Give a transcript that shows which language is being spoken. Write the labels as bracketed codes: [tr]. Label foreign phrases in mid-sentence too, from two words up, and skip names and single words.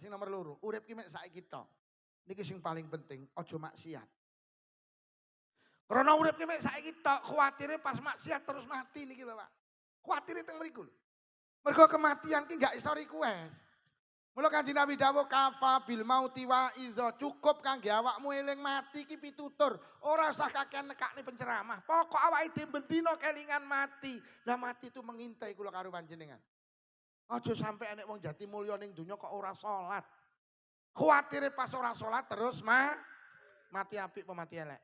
[jv] Sing nomor loro, urip ki mek saiki tok. Niki sing paling penting, aja maksiat. Krana urip ki mek saiki tok, kuwatire pas maksiat terus mati niki lho, Pak. Kuwatire teng mriku lho. Mergo kematian ki gak iso request. Mula Kanjeng Nabi dawuh [ar] كفى بالموت واعظا, [jv] cukup kangge awakmu eling mati ki pitutur. Ora usah kakean nekakne penceramah. Pokok awake dhewe bendina kelingan mati. Lah mati [id] itu mengintai [jv] kula karo panjenengan. Aja sampe enek wong jati mulya ning donya kok ora salat. Kuwatire pas ora salat terus mati apik apa mati elek?